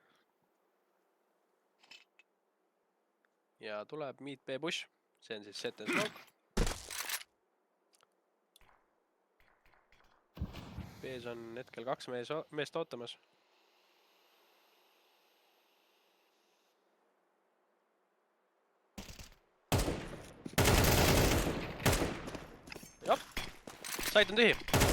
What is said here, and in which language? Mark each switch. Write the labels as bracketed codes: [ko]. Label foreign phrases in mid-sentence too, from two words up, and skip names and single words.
[et] Ja tuleb [en] Meet B push. [et] See on siis [en] set and smoke. [et] B-s on hetkel 2 meest ootamas. Jah, sait on tühi.